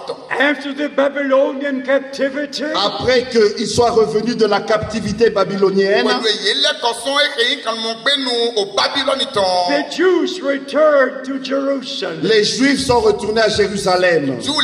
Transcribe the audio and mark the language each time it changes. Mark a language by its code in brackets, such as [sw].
[en] After the Babylonian captivity, [fr] Après qu'ils soient revenus de la captivité babylonienne, [en] the Jews returned to Jerusalem. [fr] les Juifs sont retournés à Jérusalem.